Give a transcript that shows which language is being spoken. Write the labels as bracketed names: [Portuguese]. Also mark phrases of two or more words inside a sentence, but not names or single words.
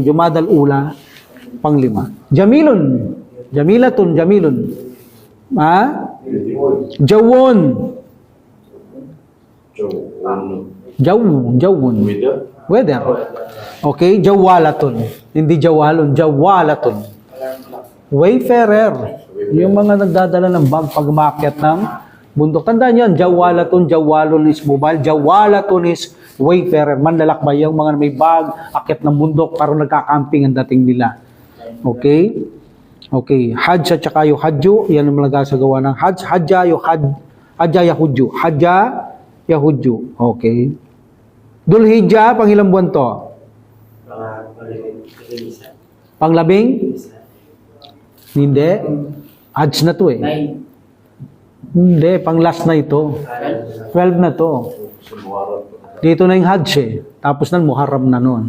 [Filipino] Jumadal Ula, pang-5. Jamilun. [Arabic] جميلة، جميل. Ha? Jawon. Jawon. [English] Weather. Okay, jawalatun. [Filipino] Hindi jawalon, jawalatun. Wayfarer. Yung mga nagdadala ng bag pag umakyat ng bundok. Tandaan yan, [English] jawalatun, jawalon is mobile, jawalatun is wayfarer. [Filipino] Manlalakbay yung mga may bag, akyat ng bundok, parang nagkakamping ang dating nila. Okay? Okay, hajj at saka yung hadju, yan ang mga nagagawa ng hajj. [Arabic] حج يحج. حج يحج. Okay. [Filipino] Dulhijjah, pang ilang buwan to? Panglabing? Hindi. Hajj na to eh. Hindi, pang last na ito. 12 na to. Dito na yung hajj eh. Tapos na Muharram na nun.